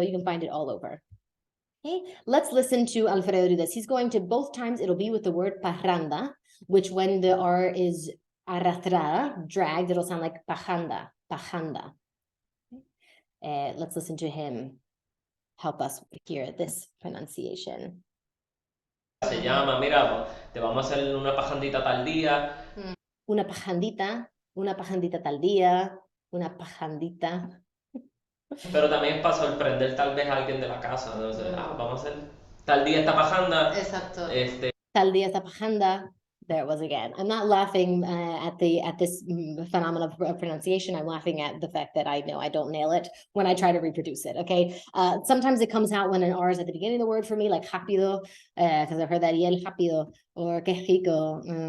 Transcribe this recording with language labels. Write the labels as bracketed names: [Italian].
[English] You can find it all over. Okay, let's listen to Alfredo do this. He's going to, both times it'll be with the word parranda, which when the R is arrastrada, dragged, it'll sound like pajanda. Let's listen to him help us hear this pronunciation. [Spanish] Se llama, mira, te vamos a hacer una pajandita tal día. Una pajandita tal día, una pajandita. Pero también para sorprender tal vez a alguien de la casa. Entonces, vamos a hacer tal día esta pajanda. Exacto. Tal día esta pajanda. [English] There it was again. I'm not laughing at this phenomenon of pronunciation. I'm laughing at the fact that I know I don't nail it when I try to reproduce it, okay? Sometimes it comes out when an R is at the beginning of the word for me, like rápido, because I've heard that, [Spanish] y el rápido, [English] or [Spanish] que rico.